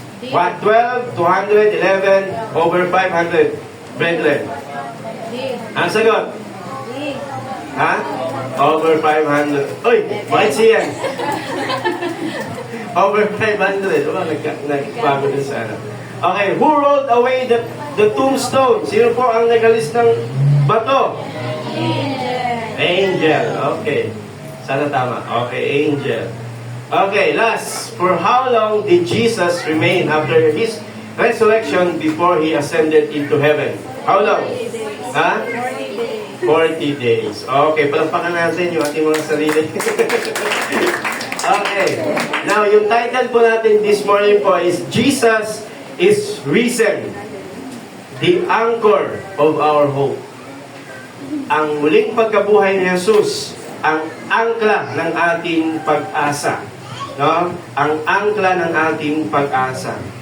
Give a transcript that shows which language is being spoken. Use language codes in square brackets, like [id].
[en] 12, 200, 11, over 500 brethren. [tl] Ang sagot? Ha? [en] Over 500. [tl] Uy, bakit siya? Over 500. Nagbago din sa ano. [en] Okay, who rolled away the tombstone? [tl] Sino po ang nagalis ng bato? Angel. Okay. Sana tama. [en] Okay, angel. Okay, last. For how long did Jesus remain after his resurrection before He ascended into heaven. How long? Ha? 40 days. [tl] Okay, palakpakan natin yung ating mga sarili. Okay. [en] Now, [tl] yung title po natin [en] this morning po is Jesus is Risen, the anchor of our hope. [tl] Ang muling pagkabuhay ni Jesus, ang angkla ng ating pag-asa. No? Ang angkla ng ating pag-asa.